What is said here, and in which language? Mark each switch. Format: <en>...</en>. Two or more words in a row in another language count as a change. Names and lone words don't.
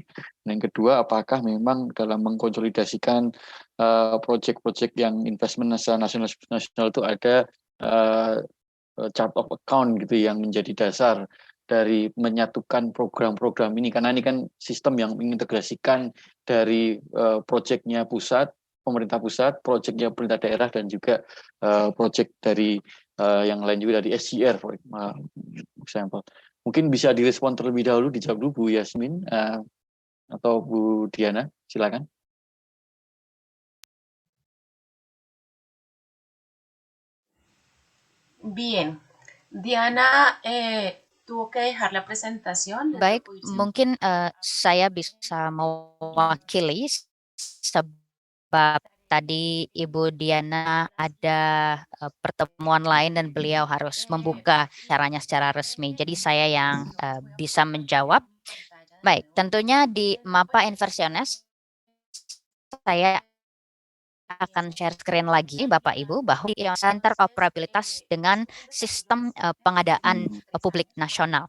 <id>Dan yang kedua, apakah memang dalam mengkonsolidasikan proyek-proyek yang investment nasional itu ada</id> <en>chart of account</en> <id>gitu yang menjadi dasar dari menyatukan program-program ini, karena ini kan sistem yang mengintegrasikan dari proyeknya pusat, pemerintah pusat, proyeknya pemerintah daerah, dan juga proyek dari yang lain juga dari SCR,</id> <en>for example.</en> <id>Mungkin bisa direspon terlebih dahulu, dijawab dulu Bu Yasmin atau Bu Diana, silakan.</id> <es>Bien, Diana tuvo que dejar la presentación.</es> <id>Baik, mungkin saya bisa mewakili sebab tadi Ibu Diana ada pertemuan lain dan beliau harus membuka caranya secara resmi. Jadi saya yang bisa menjawab. Baik, tentunya di Mapa Inversiones saya akan</id> <en>share screen</en> <id>lagi Bapak Ibu bahwa interoperabilitas dengan sistem pengadaan publik nasional.</id>